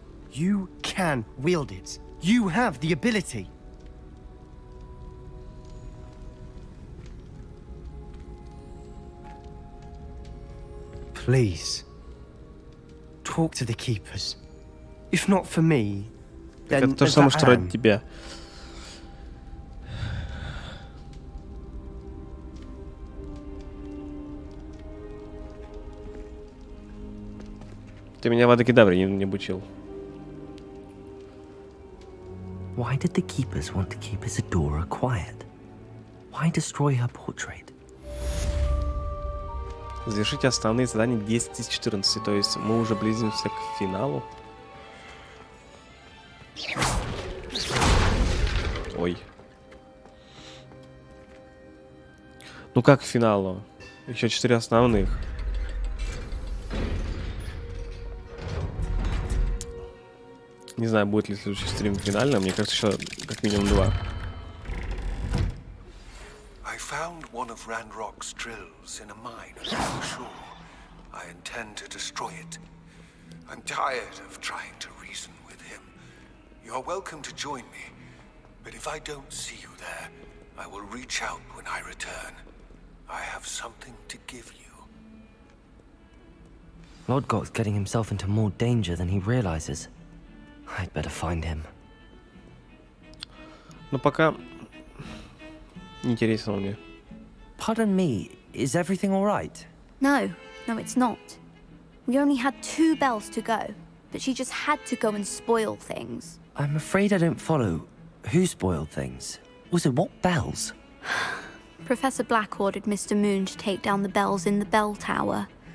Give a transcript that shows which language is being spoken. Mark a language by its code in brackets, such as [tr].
[en] You can wield it. You have the ability. Please, talk to the Keepers. If not for me, then [ru] Это то же самое, что ради тебя. Ты меня в Адакедавре не обучил. [en] Why did the Keepers want to keep Isidora quiet? Why destroy her portrait? [ru] Завершите основные задания 10 из 14, то есть мы уже близимся к финалу. Ой. Ну как к финалу? Еще 4 основных. Не знаю, будет ли следующий стрим финальным. Мне кажется, еще как минимум 2. [en] I found one of Ranrock's drills in a mine along the shore. I intend to destroy it. I'm tired of trying to reason with him. You're welcome to join me, but if I don't see you there, I will reach out when I return. I have something to give you. Lodgot's getting himself into more danger than he realizes. I'd better find him. [ru] Но пока не интересно мне. [en] Pardon me, is everything all right? No, it's not. We only had 2 bells to go, but she just had to go and spoil things. I'm afraid I don't follow. Who spoiled things? Also, what bells? Professor Black ordered Mr. Moon to take down the bells in the bell tower.